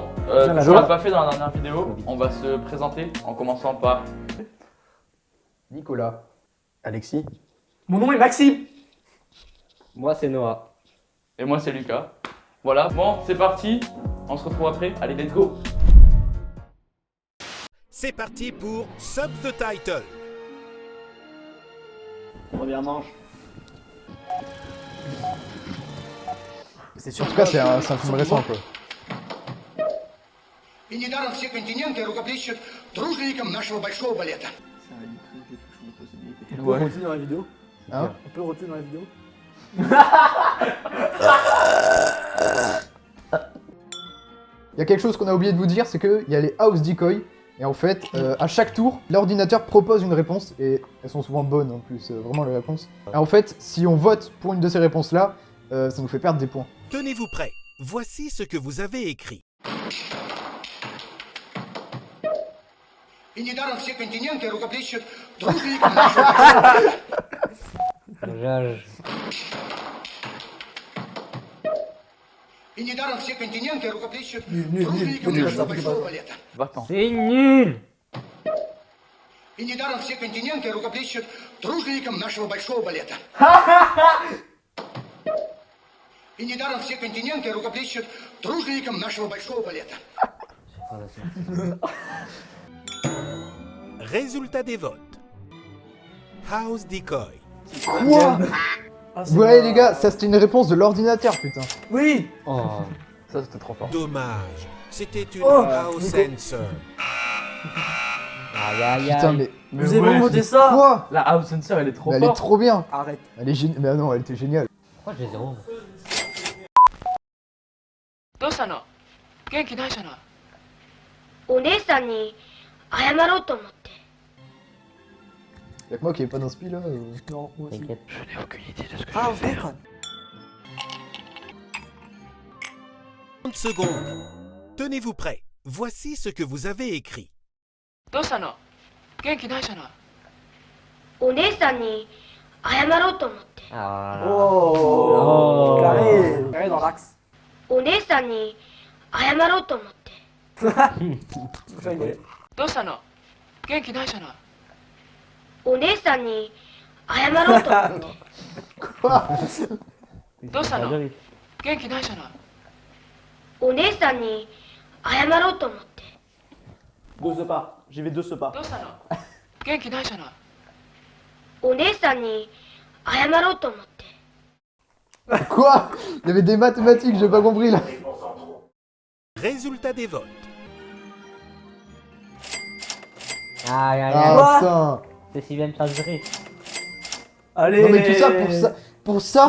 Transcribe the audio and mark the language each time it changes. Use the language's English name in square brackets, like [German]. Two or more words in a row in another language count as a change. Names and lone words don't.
[French] la on l'a joie. pas fait dans la dernière vidéo. On va se présenter en commençant par... Nicolas. Alexis. Mon nom est Maxime. Moi, c'est Noah. Et moi, c'est Lucas. Voilà, bon, c'est parti. On se retrouve après. Allez, [English] let's go. [French] C'est parti pour Sub the Title. Première manche. C'est sûr. En tout cas, c'est un film récent, quoi. [Russian] И недаром все континенты рукоплещут дружинникам нашего большого балета. [French] On peut roter dans la vidéo. Hein? On peut roter dans la vidéo. Il y a quelque chose qu'on a oublié de vous dire, c'est qu'il y a les [English] house decoy. [French] Et en fait, à chaque tour, l'ordinateur propose une réponse, et elles sont souvent bonnes en plus, vraiment les réponses. Et en fait, si on vote pour une de ces réponses-là, ça nous fait perdre des points. Tenez-vous prêts. Voici ce que vous avez écrit. [Russian] И недаром все континенты рукоплещут дружинникам нашего большого балета. И недаром все континенты рукоплещут дружинникам нашего большого балета. [French] Va-t'en. C'est nul. [Russian] И недаром все континенты рукоплещут дружинникам нашего большого балета. И недаром все континенты рукоплещут дружинникам нашего большого балета. [French] Résultat des votes. [English] House Decoy. [French] Quoi? Ouais les gars, ça c'était une réponse de l'ordinateur, putain. Oui. Oh. Ça, c'était trop fort. Dommage. C'était une Oh, House Nico. Sensor. Aïe aïe Putain, aïe. mais Vous avez vraiment voté ça? quoi? La [English] House Sensor, [French] elle est trop Mais elle est forte. trop bien. Arrête. Elle est géniale. Mais non, elle était géniale. Pourquoi j'ai zéro? [Japanese] どうしたの元気ないじゃない。お姉さんに謝ろうと思って。 [French] Y'a que moi qui ai pas d'inspi là. Non, moi aussi. T'inquiète. Je n'ai aucune idée de ce que Ah, je vais faire. déconne. 30 secondes. Tenez-vous prêts. Voici ce que vous avez écrit. [Japanese] どうしたの元気ないじゃない。お姉さんに謝ろうと思って。 Ah. [French] Oh. Carré. Carré dans l'axe. [Japanese] お姉さんに謝ろうと思って。 [French] Ça y est. [Japanese] どうしたの元気ないじゃない。お姉さんに謝ろうと思って。どうしたの元気ないじゃない。お姉さんに謝ろうと思って。 [French] Deux ce pas. J'y vais deux ce pas. [Japanese] どうしたの元気ないじゃない。お姉さんに謝ろうと思って。 [French] Quoi? Il y avait des mathématiques, j'ai pas compris là. Résultat des votes. Aïe aïe aïe. Ah putain. C'est si bien transféré. Allez. Non mais tout ça pour ça. Pour ça?